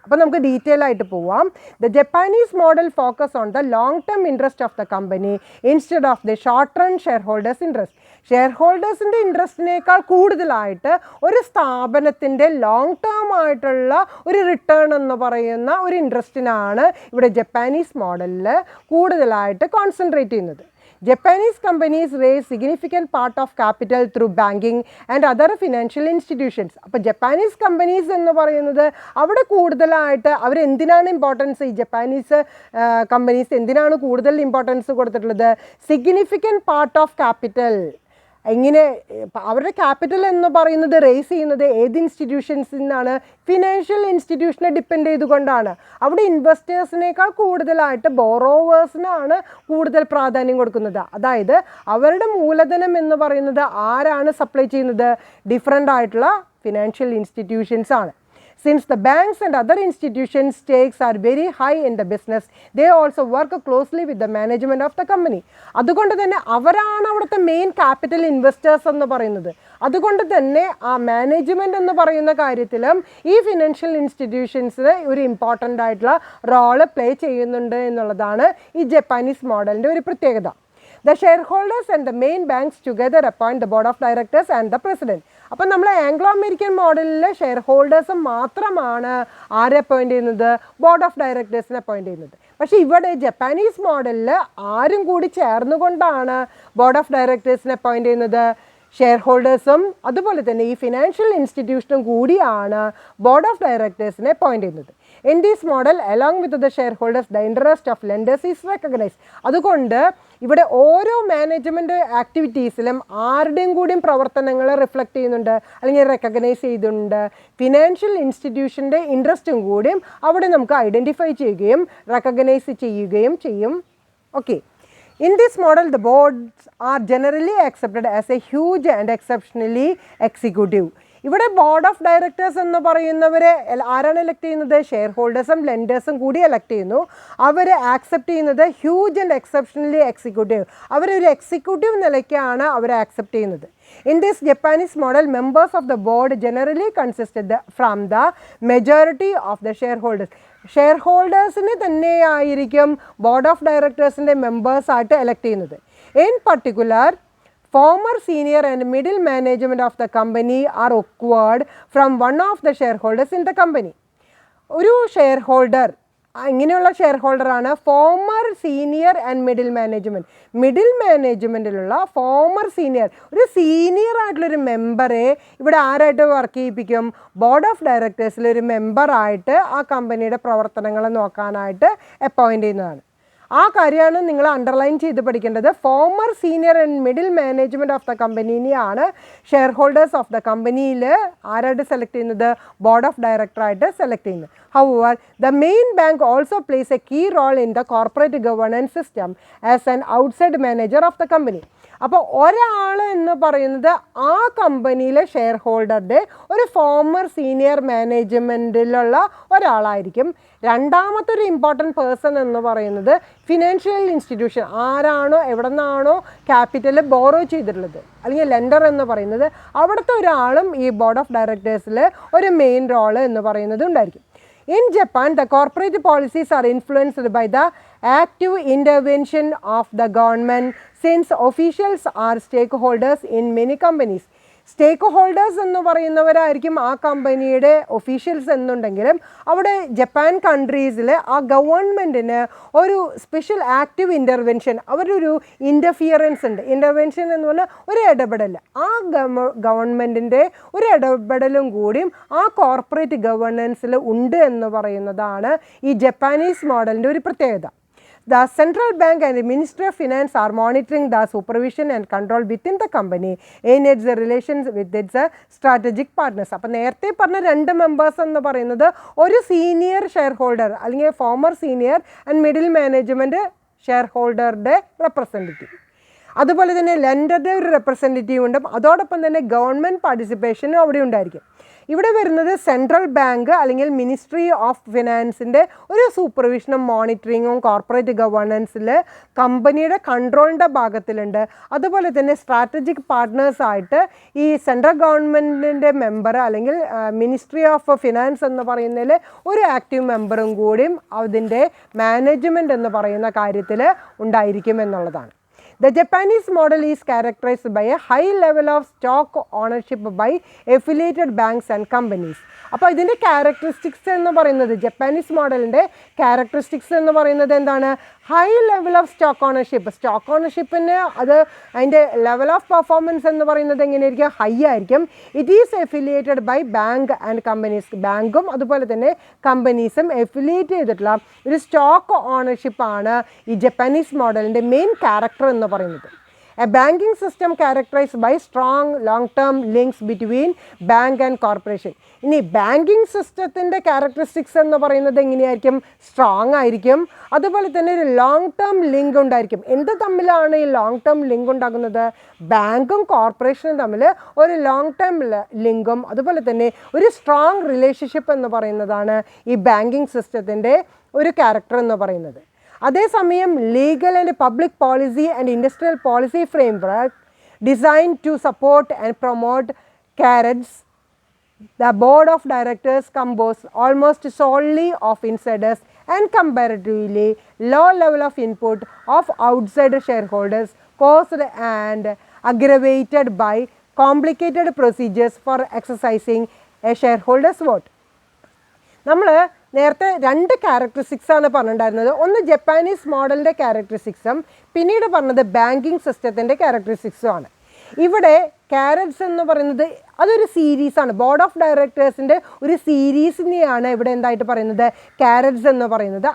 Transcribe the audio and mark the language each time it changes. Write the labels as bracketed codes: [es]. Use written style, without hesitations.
[ml] അപ്പോൾ നമുക്ക് ഡീറ്റെയിൽ ആയിട്ട് പോവാം. [en] The Japanese model focus on the long term interest of the company instead of the short run share holders interest. [ml] Share ഹോൾഡേഴ്സിൻ്റെ ഇൻട്രസ്റ്റിനേക്കാൾ കൂടുതലായിട്ട് ഒരു സ്ഥാപനത്തിൻ്റെ long term ആയിട്ടുള്ള ഒരു റിട്ടേൺ എന്ന് പറയുന്ന ഒരു ഇൻട്രസ്റ്റിനാണ് ഇവിടെ ജപ്പാനീസ് മോഡലിൽ കൂടുതലായിട്ട് കോൺസെൻട്രേറ്റ് ചെയ്യുന്നത്. [en] Japanese companies raise significant part of capital through banking and other financial institutions. [ml] അപ്പോൾ ജപ്പാനീസ് കമ്പനീസ് എന്ന് പറയുന്നത് അവിടെ കൂടുതലായിട്ട് അവരെന്തിനാണ് ഇമ്പോർട്ടൻസ്, ഈ ജപ്പാനീസ് കമ്പനീസ് എന്തിനാണ് കൂടുതൽ ഇമ്പോർട്ടൻസ് കൊടുത്തിട്ടുള്ളത്? [en] Significant part of capital. [ml] ഇങ്ങനെ അവരുടെ ക്യാപിറ്റൽ എന്ന് പറയുന്നത് റേസ് ചെയ്യുന്നത് ഏത് ഇൻസ്റ്റിറ്റ്യൂഷൻസിൽ നിന്നാണ്? ഫിനാൻഷ്യൽ ഇൻസ്റ്റിറ്റ്യൂഷനെ ഡിപ്പെൻഡ് ചെയ്തുകൊണ്ടാണ്. അവിടെ ഇൻവെസ്റ്റേഴ്സിനേക്കാൾ കൂടുതലായിട്ട് ബോറോവേഴ്സിനാണ് കൂടുതൽ പ്രാധാന്യം കൊടുക്കുന്നത്. അതായത് അവരുടെ മൂലധനം എന്ന് പറയുന്നത് ആരാണ് സപ്ലൈ ചെയ്യുന്നത്? ഡിഫറെൻ്റ് ആയിട്ടുള്ള ഫിനാൻഷ്യൽ ഇൻസ്റ്റിറ്റ്യൂഷൻസ് ആണ്. [en] Since the banks and other institutions' stakes are very high in the business, they also work closely with the management of the company. [ml] അതുകൊണ്ട് തന്നെ അവരാണ് അവിടുത്തെ മെയിൻ ക്യാപിറ്റൽ ഇൻവെസ്റ്റേഴ്സ് എന്ന് പറയുന്നത്. അതുകൊണ്ട് തന്നെ ആ മാനേജ്മെൻറ്റ് എന്ന് പറയുന്ന കാര്യത്തിലും ഈ ഫിനാൻഷ്യൽ ഇൻസ്റ്റിറ്റ്യൂഷൻസിന് ഒരു ഇമ്പോർട്ടൻ്റ് ആയിട്ടുള്ള റോള് പ്ലേ ചെയ്യുന്നുണ്ട് എന്നുള്ളതാണ് ഈ ജപ്പാനീസ് മോഡലിൻ്റെ ഒരു പ്രത്യേകത. [en] The shareholders and the main banks together appoint the board of directors and the president. [ml] അപ്പം നമ്മൾ ആംഗ്ലോ അമേരിക്കൻ മോഡലിൽ ഷെയർ ഹോൾഡേഴ്സ് മാത്രമാണ് ആരെ അപ്പോയിൻറ്റ് ചെയ്യുന്നത്, ബോർഡ് ഓഫ് ഡയറക്ടേഴ്സിനെ അപ്പോയിൻറ്റ് ചെയ്യുന്നത്. പക്ഷേ ഇവിടെ ജപ്പാനീസ് മോഡലിൽ ആരും കൂടി ചേർന്നുകൊണ്ടാണ് ബോർഡ് ഓഫ് ഡയറക്ടേഴ്സിനെ അപ്പോയിൻറ്റ് ചെയ്യുന്നത്. ഷെയർ ഹോൾഡേഴ്സും അതുപോലെ തന്നെ ഈ ഫിനാൻഷ്യൽ ഇൻസ്റ്റിറ്റ്യൂഷനും കൂടിയാണ് ബോർഡ് ഓഫ് ഡയറക്ടേഴ്സിനെ അപ്പോയിൻറ്റ് ചെയ്യുന്നത്. [en] In this model, along with the shareholders, the interest of lenders is recognized. [ml] അതുകൊണ്ട് ഇവിടെ ഓരോ മാനേജ്മെൻറ്റ് ആക്ടിവിറ്റീസിലും ആരുടെയും കൂടിയും പ്രവർത്തനങ്ങൾ റിഫ്ലക്റ്റ് ചെയ്യുന്നുണ്ട് അല്ലെങ്കിൽ റെക്കഗ്നൈസ് ചെയ്തിട്ടുണ്ട്. ഫിനാൻഷ്യൽ ഇൻസ്റ്റിറ്റ്യൂഷൻ്റെ ഇൻട്രസ്റ്റും കൂടിയും അവിടെ നമുക്ക് ഐഡൻറ്റിഫൈ ചെയ്യുകയും റെക്കഗ്നൈസ് ചെയ്യുകയും ചെയ്യും. Okay. [en] In this model, the boards are generally accepted as a huge and exceptionally executive. [ml] ഇവിടെ ബോർഡ് ഓഫ് ഡയറക്ടേഴ്സ് എന്ന് പറയുന്നവരെ ആരാണ് എലക്ട് ചെയ്യുന്നത്? ഷെയർ ഹോൾഡേഴ്സും ലെൻഡേഴ്സും കൂടി എലക്ട് ചെയ്യുന്നു. അവർ ആക്സെപ്റ്റ് ചെയ്യുന്നത് [en] huge and exceptionally executive, [ml] അവരൊരു എക്സിക്യൂട്ടീവ് നിലയ്ക്കാണ് അവർ ആക്സെപ്റ്റ് ചെയ്യുന്നത്. [en] In this Japanese model, members of the board generally consisted from the majority of the shareholders. [ml] Share ഹോൾഡേഴ്സിന് തന്നെയായിരിക്കും ബോർഡ് ഓഫ് ഡയറക്ടേഴ്സിൻ്റെ മെമ്പേഴ്സായിട്ട് എലക്ട് ചെയ്യുന്നത്. [en] In particular, former senior and middle management of the company are acquired from one of the shareholders in the company. [ml] ഒരു share holder, ഇങ്ങനെയുള്ള share ഹോൾഡറാണ് [en] Former senior and middle management. [ml] Middle മാനേജ്മെൻറ്റിലുള്ള former senior, ഒരു senior ആയിട്ടുള്ളൊരു മെമ്പറെ ഇവിടെ ആരായിട്ട് work ചെയ്യിപ്പിക്കും? Board of ഡയറക്ടേഴ്സിലൊരു മെമ്പറായിട്ട് ആ കമ്പനിയുടെ പ്രവർത്തനങ്ങൾ നോക്കാനായിട്ട് അപ്പോയിൻ്റ് ചെയ്യുന്നതാണ്. ആ കാര്യമാണ് നിങ്ങൾ അണ്ടർലൈൻ ചെയ്ത് പഠിക്കേണ്ടത്. [en] former senior and middle management of the കമ്പനിനെയാണ് [ml] share holders of the കമ്പനിയിൽ ആരായിട്ട് സെലക്ട് ചെയ്യുന്നത്? ബോർഡ് ഓഫ് ഡയറക്ടറായിട്ട് സെലക്ട് ചെയ്യുന്നത്. [en] However, the main bank also plays a key role in the corporate governance system as an outside manager of the company. [ml] അപ്പോൾ ഒരാൾ എന്ന് പറയുന്നത് ആ കമ്പനിയിലെ share ഹോൾഡറുടെ ഒരു ഫോമർ സീനിയർ മാനേജ്മെൻറ്റിലുള്ള ഒരാളായിരിക്കും. രണ്ടാമത്തെ ഒരു ഇമ്പോർട്ടൻറ്റ് പേഴ്സൺ എന്ന് പറയുന്നത് ഫിനാൻഷ്യൽ ഇൻസ്റ്റിറ്റ്യൂഷൻ, ആരാണോ എവിടെ നിന്നാണോ ക്യാപിറ്റൽ ബോറോ ചെയ്തിട്ടുള്ളത് അല്ലെങ്കിൽ ലെൻഡർ എന്ന് പറയുന്നത്, അവിടുത്തെ ഒരാളും ഈ ബോർഡ് ഓഫ് ഡയറക്ടേഴ്സിൽ ഒരു മെയിൻ റോള് എന്ന് പറയുന്നത് ഉണ്ടായിരിക്കും. [en] In Japan, the corporate policies are influenced by the active intervention of the government since officials are stakeholders in many companies. [ml] Stake holders എന്ന് പറയുന്നവരായിരിക്കും ആ കമ്പനിയുടെ ഒഫീഷ്യൽസ് എന്നുണ്ടെങ്കിലും അവിടെ ജപ്പാൻ കൺട്രീസിൽ ആ ഗവൺമെൻറ്റിന് ഒരു സ്പെഷ്യൽ ആക്റ്റീവ് ഇൻ്റർവെൻഷൻ, അവരൊരു ഇൻ്റർഫിയറൻസ് ഉണ്ട്. ഇൻ്റർവെൻഷൻ എന്ന് പറഞ്ഞാൽ ഒരു ഇടപെടൽ, ആ ഗവൺമെൻറ്റിൻ്റെ ഒരു ഇടപെടലും കൂടിയും ആ കോർപ്പറേറ്റ് ഗവേണൻസിൽ ഉണ്ട് എന്ന് പറയുന്നതാണ് ഈ ജപ്പാനീസ് മോഡലിൻ്റെ ഒരു പ്രത്യേകത. [en] The central bank and the Ministry of Finance are monitoring the supervision and control within the company in its relations with its strategic partners. [ml] അപ്പോൾ നേരത്തെ പറഞ്ഞ രണ്ട് മെമ്പേഴ്സ് എന്ന് പറയുന്നത് ഒരു സീനിയർ ഷെയർ ഹോൾഡർ അല്ലെങ്കിൽ former senior and middle management share ഹോൾഡറുടെ representative, അതുപോലെ തന്നെ ലെൻഡറുടെ ഒരു റെപ്രസെൻറ്റേറ്റീവ് ഉണ്ട്. അതോടൊപ്പം തന്നെ ഗവൺമെൻറ് പാർട്ടിസിപ്പേഷനും അവിടെ ഉണ്ടായിരിക്കും. ഇവിടെ വരുന്നത് സെൻട്രൽ ബാങ്ക് അല്ലെങ്കിൽ മിനിസ്ട്രി ഓഫ് ഫിനാൻസിൻ്റെ ഒരു സൂപ്പർവിഷനും മോണിറ്ററിങ്ങും കോർപ്പറേറ്റ് ഗവേണൻസിൽ കമ്പനിയുടെ കൺട്രോളിൻ്റെ ഭാഗത്തിലുണ്ട്. അതുപോലെ തന്നെ സ്ട്രാറ്റജിക് പാർട്ട്നേഴ്സായിട്ട് ഈ സെൻട്രൽ ഗവൺമെൻറ്റിൻ്റെ മെമ്പർ അല്ലെങ്കിൽ മിനിസ്ട്രി ഓഫ് ഫിനാൻസ് എന്ന് പറയുന്നതിൽ ഒരു ആക്റ്റീവ് മെമ്പറും കൂടിയും അതിൻ്റെ മാനേജ്മെൻറ്റ് എന്ന് പറയുന്ന കാര്യത്തിൽ ഉണ്ടായിരിക്കും എന്നുള്ളതാണ്. [en] The Japanese model is characterized by a high level of stock ownership by affiliated banks and companies. [ml] അപ്പോൾ ഇതിൻ്റെ ക്യാരക്ടറിസ്റ്റിക്സ് എന്ന് പറയുന്നത്, ജപ്പാനീസ് മോഡലിൻ്റെ ക്യാരക്ടറിസ്റ്റിക്സ് എന്ന് പറയുന്നത് എന്താണ്? [en] High level of stock ownership. [ml] Stock ഓണർഷിപ്പിന് അതിൻ്റെ ലെവൽ ഓഫ് പെർഫോമൻസ് എന്ന് പറയുന്നത് എങ്ങനെയായിരിക്കും? ഹൈ ആയിരിക്കും. [en] It is affiliated by bank and companies. [ml] ബാങ്കും അതുപോലെ തന്നെ കമ്പനീസും എഫിലിയേറ്റ് ചെയ്തിട്ടുള്ള ഒരു സ്റ്റോക്ക് ഓണർഷിപ്പാണ് ഈ ജപ്പാനീസ് മോഡലിൻ്റെ മെയിൻ ക്യാരക്ടർ എന്ന് പറയുന്നത്. [en] A banking system characterized by strong long-term links between bank and corporation. [ml] ഇനി ബാങ്കിങ് സിസ്റ്റത്തിൻ്റെ ക്യാരക്ടറിസ്റ്റിക്സ് എന്ന് പറയുന്നത് എങ്ങനെയായിരിക്കും? സ്ട്രോങ് ആയിരിക്കും. അതുപോലെ തന്നെ ഒരു ലോങ് ടേം ലിങ്ക് ഉണ്ടായിരിക്കും. എന്ത് തമ്മിലാണ് ഈ ലോങ് ടേം ലിങ്ക് ഉണ്ടാകുന്നത്? ബാങ്കും കോർപ്പറേഷനും തമ്മിൽ ഒരു ലോങ് ടേം ലിങ്കും അതുപോലെ തന്നെ ഒരു സ്ട്രോങ് റിലേഷൻഷിപ്പ് എന്ന് പറയുന്നതാണ് ഈ ബാങ്കിങ് സിസ്റ്റത്തിൻ്റെ ഒരു ക്യാരക്ടർ എന്ന് പറയുന്നത്. [en] അതേസമയം legal and public policy and industrial policy framework design to support and promote keiretsus. The board of directors composed almost solely of insiders and comparatively low level of input of outside shareholders caused and aggravated by complicated procedures for exercising a shareholder's vote. [ml] നമ്മൾ നേരത്തെ 2 characteristics ആണ് പറഞ്ഞിട്ടുണ്ടായിരുന്നത്. ഒന്ന് Japanese മോഡലിൻ്റെ ക്യാരക്ടറിസ്റ്റിക്സും പിന്നീട് പറഞ്ഞത് banking സിസ്റ്റത്തിൻ്റെ ക്യാരക്ടറിസ്റ്റിക്സും ആണ്. ഇവിടെ കാരറ്റ്സ് എന്ന് പറയുന്നത് അതൊരു സീരീസാണ്. ബോർഡ് ഓഫ് ഡയറക്ടേഴ്സിൻ്റെ ഒരു സീരീസിനെയാണ് ഇവിടെ എന്തായിട്ട് പറയുന്നത് കാരറ്റ്സ് എന്ന് പറയുന്നത്.